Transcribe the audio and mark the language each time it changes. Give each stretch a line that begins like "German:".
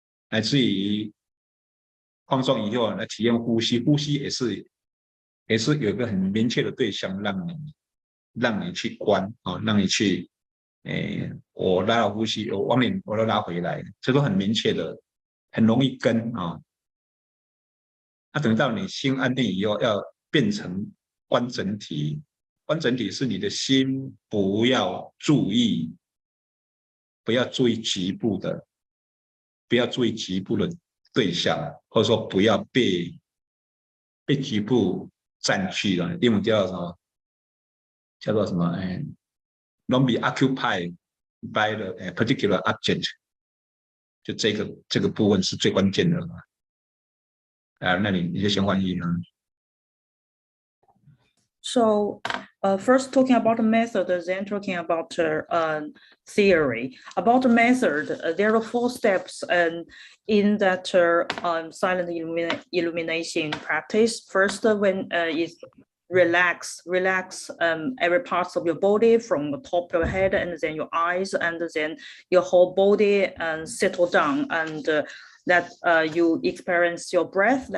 Chinese: 乃至于放松以后来体验呼吸，呼吸也是有一个很明确的对象，让你去观让你去我拉了呼吸，我往里我都拉回来，这都很明确的，很容易跟那等到你心安定以后，要变成观整体。观整体是你的心不要注意局部的，不要注意局部的对象，或者说不要被局部占据了。英文叫什么？叫做什么？
English: Don't be occupied by the particular object。
Chinese: 就这个部分是最关键的那你就先翻译呢？
English: So first talking about the method, then talking about theory. About the method, there are 4 steps in that silent illumination practice. First, when is relax every part of your body from the top of your head and then your eyes and then your whole body and settle down and that you experience your breath.